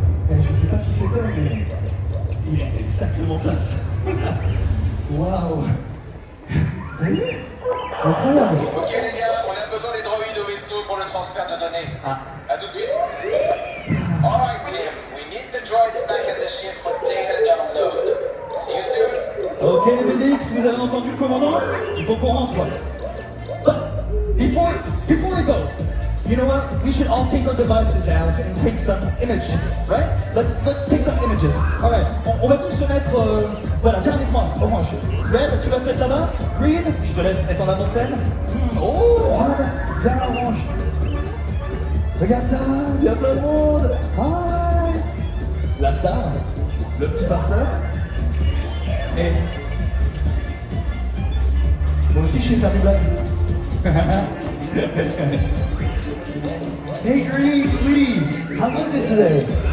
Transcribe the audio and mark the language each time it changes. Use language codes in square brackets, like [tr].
[fr] Je sais pas qui c'était, mais il était sacrément classe. Waouh. Vous avez vu? Incroyable. Ok les gars, on a besoin des droïdes au vaisseau pour le transfert de données. À tout de suite. [en] Alright Tim, we need the droids back at the ship for data download. See you soon. [fr] Ok les BDX, vous avez entendu le commandant? Il faut qu'on rentre. [en] But before we go, you know what? We should all take our devices out and take some image, right? Let's take some images. [fr] Alright, on va tous se mettre, voilà, viens avec moi, Orange. Red, tu vas te mettre là-bas. Green, je te laisse être en avant-scène. Oh, viens là, Orange. Regarde ça, il y a plein de monde. Hi. La star, le petit farceur. Et moi aussi, je sais faire des blagues. [en] Hey, Green, sweetie, how was it today?